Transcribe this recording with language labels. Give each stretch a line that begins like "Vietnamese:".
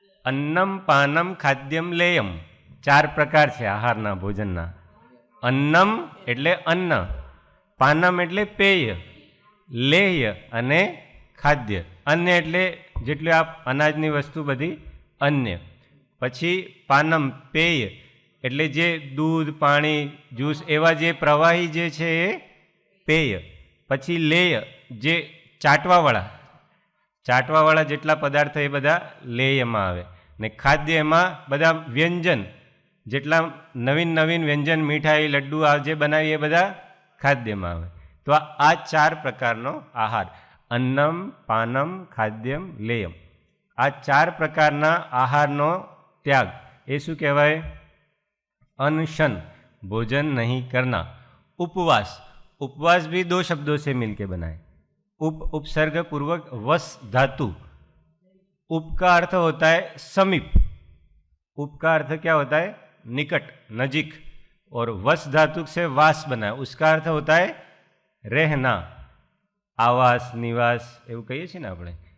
Sanskrit: अन्नम पानम खाद्यम लेयम
Gujarati: 4 प्रकार છે આહારના, ભોજનના. अन्नम એટલે અન્ન, પાનમ એટલે પેય, લેય અને ખાદ્ય. અન્ય એટલે જેટલી આ અનાજની વસ્તુ બધી અન્ય. પછી પાનમ પેય એટલે જે દૂધ, પાણી, જ્યુસ એવા જે પ્રવાહી જે છે એ પેય. પછી લેય જે ચાટવાવાળા જેટલા પદાર્થ એ બધા લેયમાં આવે. ને ખાદ્ય એમાં બધા વ્યંજન, જેટલા નવીન નવીન વ્યંજન, મીઠાઈ, લડ્ડુ આ જે બનાવી એ બધા ખાદ્યમાં આવે. તો આ 4 પ્રકારનો આહાર, અન્નમ, પાનમ, ખાદ્યમ, લેયમ, આ 4 પ્રકારના આહારનો ત્યાગ એ શું કહેવાય?
Hindi: अनशन, भोजन नहीं करना. उपवास, उपवास भी 2 शब्दों से मिलके बना है. उपसर्ग पूर्वक वस धातु. उप का अर्थ होता है समीप. उप का अर्थ क्या होता है? निकट, नजीक. और वस धातु से वास बना है, उसका अर्थ होता है रहना, आवास, निवास
Gujarati: એવું કહીએ છીએ ને આપણે.